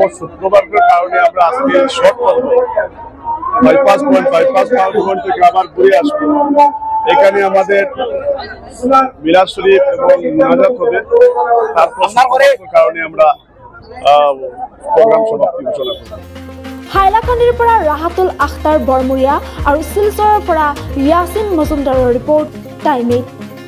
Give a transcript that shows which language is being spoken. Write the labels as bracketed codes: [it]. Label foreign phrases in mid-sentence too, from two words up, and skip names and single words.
[bn] শুক্রবারের কারণে আমরা আজকে শর্ট করবো বাইপাস পয়েন্ট থেকে আবার ঘুরে আসবো। এখানে আমাদের মিলাদ শরীফ এবং মুনাজাত হবে। তারপর কারণে আমরা প্রোগ্রাম সমাপ্তি ঘোষণা করব। [as] হাইলাকান্দিৰ পৰা ৰাহাতুল আখতাৰ বৰমুৰিয়া আৰু শিলচৰৰ পৰা ইয়াছিন মজুমদাৰৰ ৰিপৰ্ট টাইম 8।